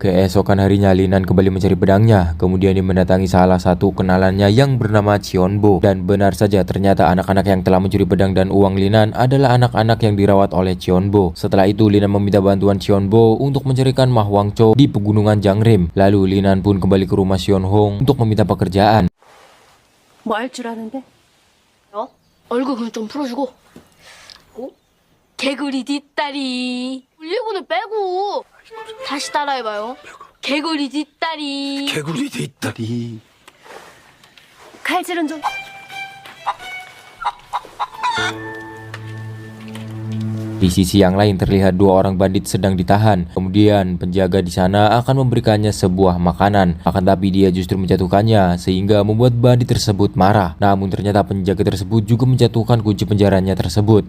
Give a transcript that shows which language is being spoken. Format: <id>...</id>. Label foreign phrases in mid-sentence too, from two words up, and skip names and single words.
<id>Keesokan harinya Linan kembali mencari pedangnya. Kemudian dia mendatangi salah satu kenalannya yang bernama Cheonbo. Dan benar saja ternyata anak-anak yang telah mencuri pedang dan uang Linan adalah anak-anak yang dirawat oleh Cheonbo. Setelah itu Linan meminta bantuan Cheonbo untuk mencarikan Ma Huancho di pegunungan Jangrim. Lalu Linan pun kembali ke rumah Seon Hong untuk meminta pekerjaan.</id> <ko>뭐 할 줄 아는데? 얼굴 좀 풀어주고. 개구리 뒷다리. 올리고는 빼고. 다시 따라해봐요. 개구리 뒷다리. 개구리 뒷다리. 칼질은 좀.</ko> <id>Di sisi yang lain terlihat dua orang bandit sedang ditahan. Kemudian penjaga di sana akan memberikannya sebuah makanan. Akan tapi dia justru menjatuhkannya sehingga membuat bandit tersebut marah. Namun ternyata penjaga tersebut juga menjatuhkan kunci penjaranya tersebut.</id>